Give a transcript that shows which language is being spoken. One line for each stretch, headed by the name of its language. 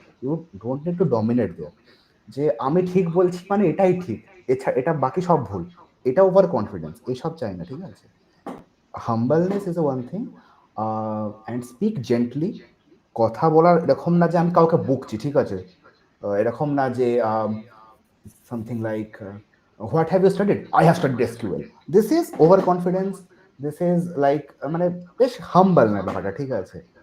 English: you don't need to dominate there,
Bangla: যে আমি ঠিক বলছি মানে এটাই ঠিক, এটা বাকি সব ভুল, এটা ওভার কনফিডেন্স, এইসব চাই না, ঠিক আছে?
English: Humbleness is one thing, and speak gently.
Bangla: কথা বলার এরকম না যে আমি কাউকে বকছি, ঠিক আছে? এরকম না যে
English: something like what have you studied? I have studied SQL. This is overconfidence. This is like
Bangla: মানে বেশ হাম্বল না ব্যাপারটা, ঠিক আছে?